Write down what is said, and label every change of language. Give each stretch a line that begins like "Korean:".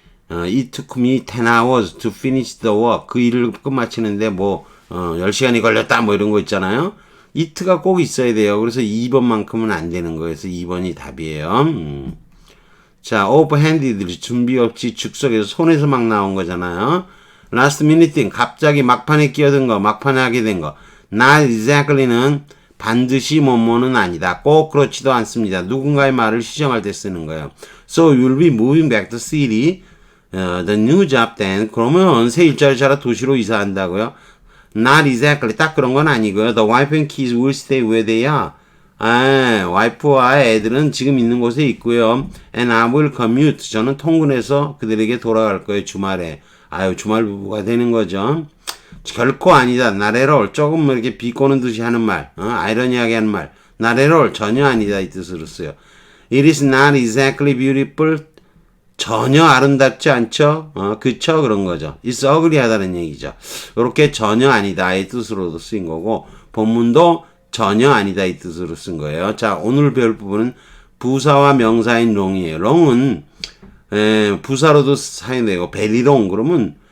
English: It took me 10 hours to finish the work.
Korean: 그 일을 끝마치는데 뭐 10시간이 걸렸다 뭐 이런 거 있잖아요. it가 꼭 있어야 돼요. 그래서 2번만큼은 안 되는 거예요. 그래서 2번이 답이에요. 자, off-handed 준비 없이 즉석에서 손에서 막 나온 거잖아요.
English: last minute thing
Korean: 갑자기 막판에 끼어든 거, 막판에 하게 된 거.
English: not exactly
Korean: 는 반드시 뭐뭐는 아니다. 꼭 그렇지도 않습니다. 누군가의 말을 시정할 때 쓰는 거예요.
English: So you'll be moving back to city, the new job then.
Korean: 그러면 새 일자리 찾아 도시로 이사한다고요?
English: Not exactly.
Korean: 딱 그런 건 아니고요.
English: The wife and kids will stay where they are.
Korean: 와이프와 애들은 지금 있는 곳에 있고요.
English: And I will commute.
Korean: 저는 통근해서 그들에게 돌아갈 거예요. 주말에. 주말 부부가 되는 거죠. 결코 아니다.
English: not at all.
Korean: 조금 이렇게 비꼬는 듯이 하는 말. 아이러니하게 하는 말.
English: not at all.
Korean: 전혀 아니다. 이 뜻으로 써요.
English: It is not exactly beautiful.
Korean: 전혀 아름답지 않죠? 그쵸? 그런 거죠.
English: It's ugly
Korean: 하다는 얘기죠. 이렇게 전혀 아니다. 이 뜻으로도 쓰인 거고, 본문도 전혀 아니다. 이 뜻으로 쓴 거예요. 자, 오늘 배울 부분은 부사와 명사인 long이에요. long은, 부사로도 사용되고,
English: very long.
Korean: 그러면